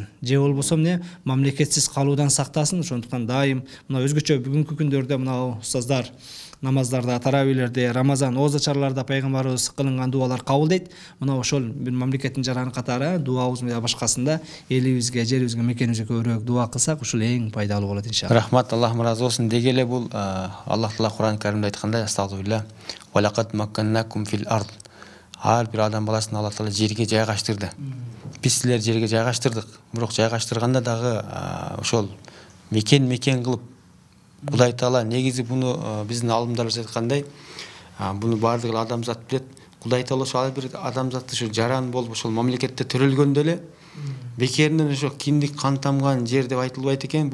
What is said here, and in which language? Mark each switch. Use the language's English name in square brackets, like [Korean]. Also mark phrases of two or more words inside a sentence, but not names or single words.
[Kyrgyz] Же болбосо эмне мамлекетсиз калуудан сактасын. Ошондуктан дайым мына өзгөчө бүгүнкү күндөрдө мына устаздар намаздарда, таравилерде, Рамазан, ооза чараларда пайгамбарыбыз кылынган дуалар кабыл дейт. Мына ошол бир мамлекеттин жараны катары дуабыз менен башкасында элибизге, жерибизге, мекенибизге көбүрөөк дуа кылсак, ушул эң пайдалуу болот иншалла. Рахмат, Аллахым разы болсун. Деги эле бул Аллах Таала Кур'ан Каримде айткандай, астагфирулла, [Arabic] ولقد مكناكم في الأرض. [Kyrgyz] Ар бир адам баласын Аллах Таала жерге жайгаштырды. Биз силерди жерге жайгаштырдык. Бирок жайгаштырганда дагы ошол мекен кылып Кудай Таала негизи буну биздин алымдарыбыз айткандай, буну бардыгы адамзат билет. Кудай Таала ошо ар бир адамзатты ошо жаран болуп ошол мамлекетте төрөлгөндө эле бекеринен ошо киндик кан тамган жер деп айтылбайт экен.